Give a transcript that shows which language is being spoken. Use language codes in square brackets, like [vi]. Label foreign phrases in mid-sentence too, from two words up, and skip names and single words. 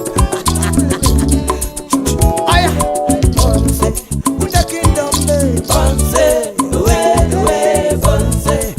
[bem] aya bonse [en] with the kingdom [bem] bonse we bonse